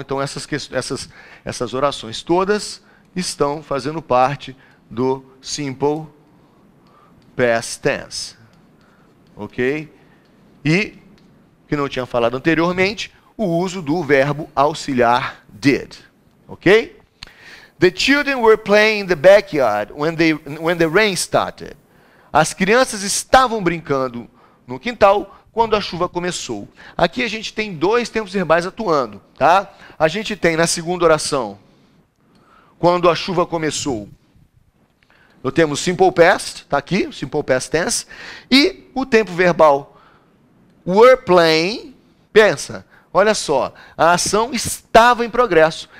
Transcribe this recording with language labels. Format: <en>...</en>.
<pt>Então essas orações todas estão fazendo parte do simple past tense, ok? E, que não tinha falado anteriormente, o uso do verbo auxiliar did, ok?</pt> <en>The children were playing in the backyard when the rain started.</en> <pt>As crianças estavam brincando no quintal quando a chuva começou. Aqui a gente tem dois tempos verbais atuando, tá? A gente tem na segunda oração, quando a chuva começou, nós temos simple past, tá aqui, o simple past tense, e o tempo verbal were playing, pensa, olha só, a ação estava em progresso.</pt>